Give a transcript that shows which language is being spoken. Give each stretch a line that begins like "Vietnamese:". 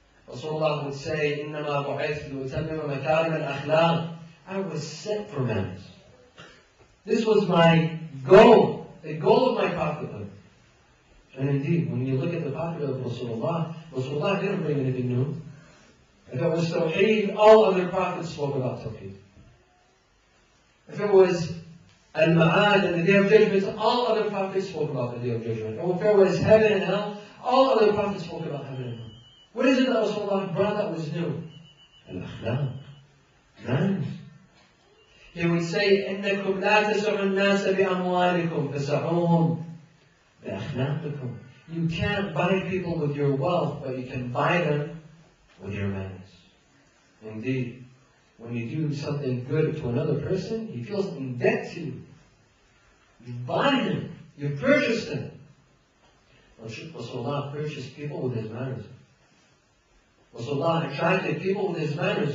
English: Rasulullah would say,
Arabic: إنما بعثت لأتمم مكارم الأخلاق.
English: I was sent for manners. This was my goal, the goal of my prophethood. And indeed, when you look at the prophet of Rasulullah, Rasulullah didn't bring anything new. If it was Tawheed, all other prophets spoke about Tawheed. If it was Al-Ma'ad and the Day of Judgment, all other prophets spoke about the Day of Judgment. And if it was heaven and hell, all other prophets spoke about heaven and hell. What is it that Rasulullah brought that was new? Al-Akhlaq. Manners. He would say,
Arabic: إِنَّكُمْ لَا تَسُعُ النَّاسَ بِأَمْوَالِكُمْ فَسَعُوهُمْ بِأَخْلَاقِكُمْ.
English: You can't buy people with your wealth, but you can buy them with your manners. Indeed, when you do something good to another person, he feels in debt to you. You buy him. You purchased him. Rasulullah purchased people with his manners. Rasulullah attracted people with his manners.